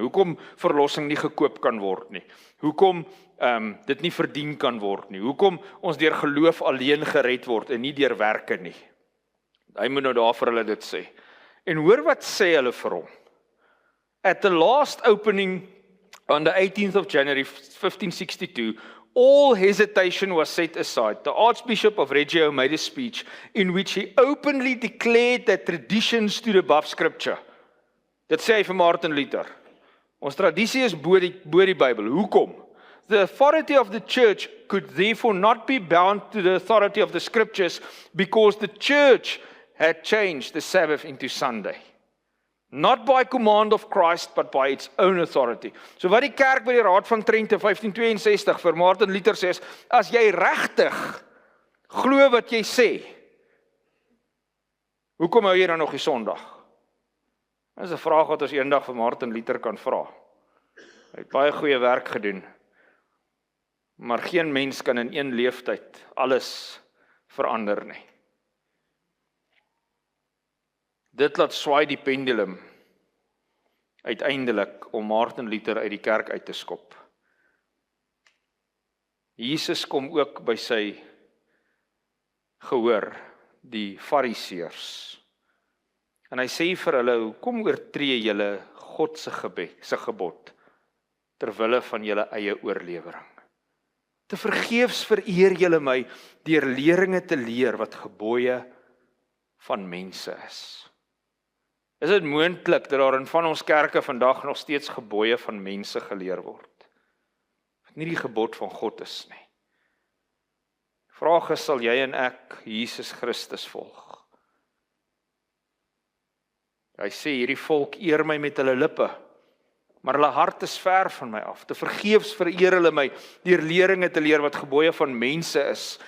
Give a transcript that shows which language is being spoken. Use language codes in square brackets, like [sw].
[af] Hoekom verlossing nie gekoop kan word nie. Hoekom dit nie verdien kan word nie. Hoekom ons deur geloof alleen gered word en nie deur werke nie. Hy moet nou daar vir hulle dit sê. En hoor wat sê hulle vir hom. [en] At the last opening on the 18th of January 1562, all hesitation was set aside. The Archbishop of Reggio made a speech in which he openly declared that tradition stood above Scripture. [af] Dit sê hy vir Martin Luther. Ons tradisie is bo die Bybel. Hoekom? [en] The authority of the church could therefore not be bound to the authority of the Scriptures because the church had changed the Sabbath into Sunday. Not by command of Christ, but by its own authority. [af] So wat die kerk by die Raad van Trente 1562 vir Martin Luther sê is, as jy regtig glo wat jy sê, hoekom hou jy dan nog die Sondag? Dit is 'n vraag wat ons eendag vir Martin Luther kan vra. Hy het baie goeie werk gedoen, maar geen mens kan in een leeftyd alles verander nie. Dit laat swaai die pendulum uiteindelik om Martin Luther uit die kerk uit te skop. Jesus kom ook by sy gehoor, die Fariseërs. En hy sê vir hulle, hoekom oortree julle God se gebod terwille van julle eie oorlewering? Te vergeefs vereer julle my deur leringe te leer wat gebooie van mense is. Is dit moontlik dat daar in van ons kerke vandag nog steeds gebooie van mense geleer word? Wat nie die gebod van God is nie. Vraag is, sal jy en ek Jesus Christus volg? Hy sê, hierdie volk eer my met hulle lippe, maar hulle hart is ver van my af. Te vergeefs vereer hulle my deur leringe te leer wat gebooie van mense is.